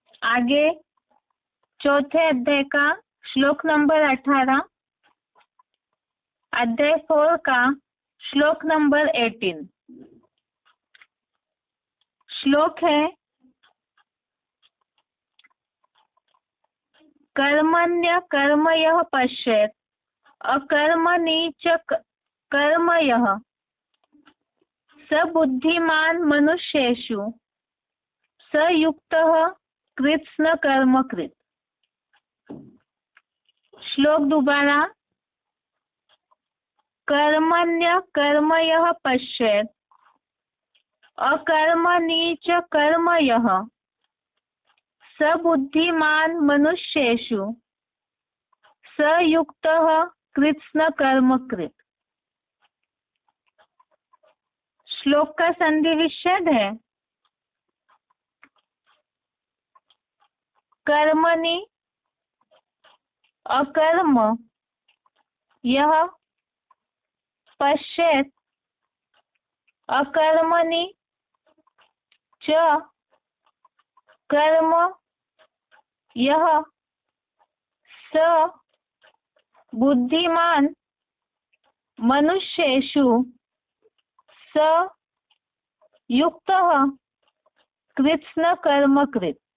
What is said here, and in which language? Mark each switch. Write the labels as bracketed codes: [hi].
[hi] आगे चौथे अध्याय का श्लोक नंबर 18, अध्याय 4 का श्लोक नंबर 18। श्लोक है, [sa] कर्मण्य कर्मयः पश्येत् अकर्मणि च कर्मयः स बुद्धिमान मनुष्येषु स युक्तः कृत्स्न कर्म कृत्। [hi] श्लोक दोबारा। [sa] कर्मण्य कर्मयः पश्येत् अकर्मणि च कर्मयः स बुद्धिमान मनुष्येषु स युक्तः कृत्स्न कर्म कृत्। [hi] श्लोक का संधि विच्छेद है, [sa] कर्मणि अकर्म यह पश्येत् अकर्मणि च कर्म यह स बुद्धिमान मनुष्येषु स युक्तः कृत्स्न कर्म कृत्।